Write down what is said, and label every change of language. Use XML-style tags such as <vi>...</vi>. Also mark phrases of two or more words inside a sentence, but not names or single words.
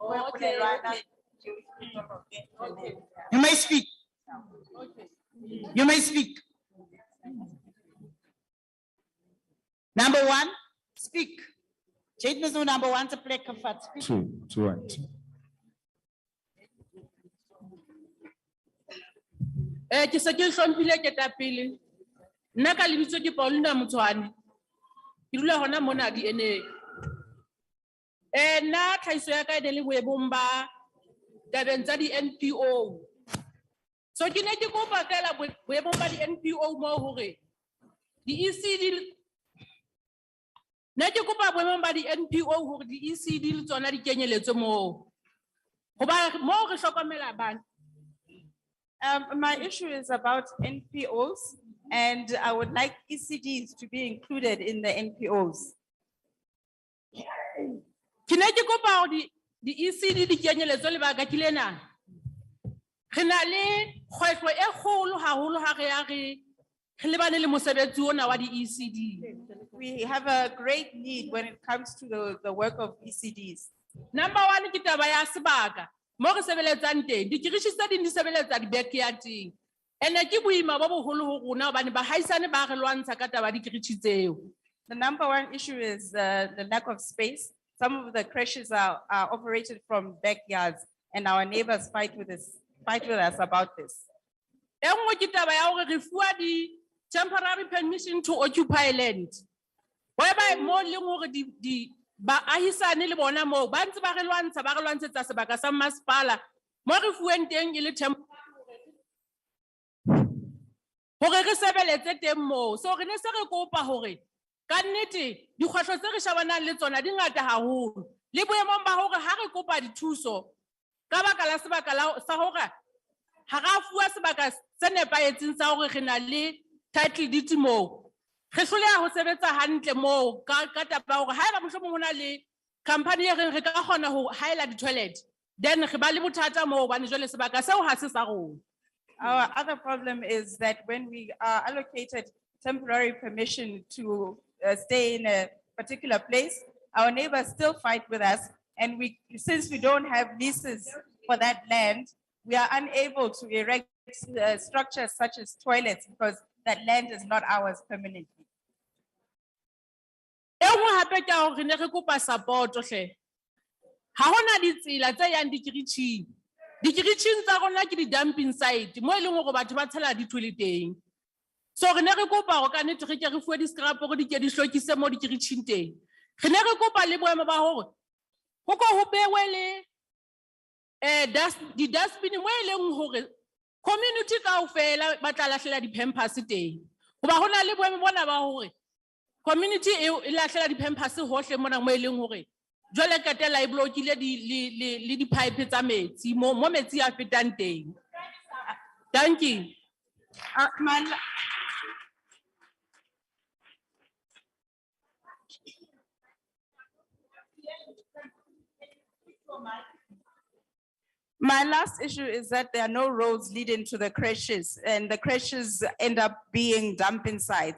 <en>You may speak. You may speak. Number one, speak. Jade Mizu, number one, to play comfort. Two, one.</en> <st>Ke se ke hlomphile ke tapile. Nna ka lebitso ke Paulina Motshwane. Ke dula hona mona DNA. Nna tlhahiso ya ka e ne le boemong ba tabeng tsa di NPO. So ke ne ke kopa fela boemong ba di NPO mo hore di ECD ne ke kopa boemong ba di NPO hore di ECD le tsona di kenyeletswe mo. Hoba mo re hlokomela bana.</st> <en>My issue is about NPOs, and I would like ECDs to be included in the NPOs.</en> <st>Ke ne ke kopa hore di ECD di kenyeletswe lebaka ke lena. Re na le kgwebo e kgolo haholo ha re ya re lebane le mosebetsi ona wa di ECD.</st> <en>We have a great need when it comes to the work of ECDs. Number one</en> <st>ke taba ya sebaka. Mo re sebeletsang teng di kirishi tse ding di sebeletsa di backyarding. Ene ke boima bo boholo ho rona hobane bahaisane ba re lwantsha ka taba di kirishi tseo.</st> <en>The number one issue is the lack of space. Some of the crashes are operated from backyards, and our neighbors fight with us about this.</en> <st>E nngwe ke taba ya hore re fuwa di</st> <en>temporary permission to occupy land.</en> <st>Whereby mo leng hore di baahisane le bona mo ba ntse ba re lwantshetsa sebaka sa masepala mo re fuweng teng e le hore re sebeletse teng mo. So re ne se re kopa hore ka nnete dikgwahlo tse re shabanang le tsona di ngata haholo le boemong ba hore ha re kopa dithuso ka baka la sebaka sa hore ha ra fuwa sebaka se nepahetseng sa hore re na le</st> <en>title deed</en> <st>mo. Re hloleha ho sebetsa hantle mo ka taba hore haeba mohlomong hona le company e reng re ka kgona ho haela di-toilet, then re ba le bothata mo hobane jwale sebaka seo ha se sa rona.</st> <en>Our other problem is that when we are allocated temporary permission to stay in a particular place, our neighbors still fight with us, and since we don't have leases for that land, we are unable to erect structures such as toilets because that land is not ours permanently.</en> <st>E nngwe hape ke hore re ne re kopa support-o hle. Ha hona ditsela tse yang dikiritjhing. Dikiritjhing tsa rona ke di-dumping site mo e leng hore batho ba tshela dithoele teng. So re ne re kopa hore ka nnete re ke re fuwe di-scrap hore di ke di hlwekise mo dikiritjhing teng. Re ne re kopa le boemo ba hore ho ko ho bewe le di-dustbin mo e leng hore community kaofela ba tla lahlela di-pampers teng. Hoba hona le boemo bona ba hore community e lahlela di-pampers hohle mona mo e leng hore jwale katela e blokile le di-pipe tsa metsi mo metsi a fetang teng.</st> <en>Thank you. My last issue is that there are no roads leading to the crashes, and the crashes end up being dumping sites.</en>